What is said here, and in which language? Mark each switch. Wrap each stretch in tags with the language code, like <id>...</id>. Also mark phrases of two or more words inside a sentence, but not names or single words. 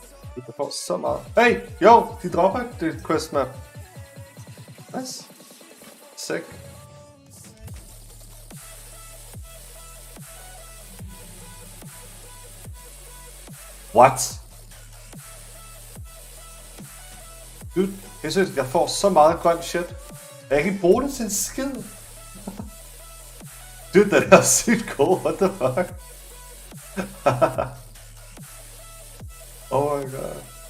<da>Jeg får så meget. Hey, jo, de dropper det</da> <en>quest map. Nice. Sick. What? Dude,</en> <da>jeg synes, jeg får så meget grøn shit. Jeg kan ikke bruge det til en skid. Dude, den er sygt god.</da> <en>What the fuck? Oh my god.</en>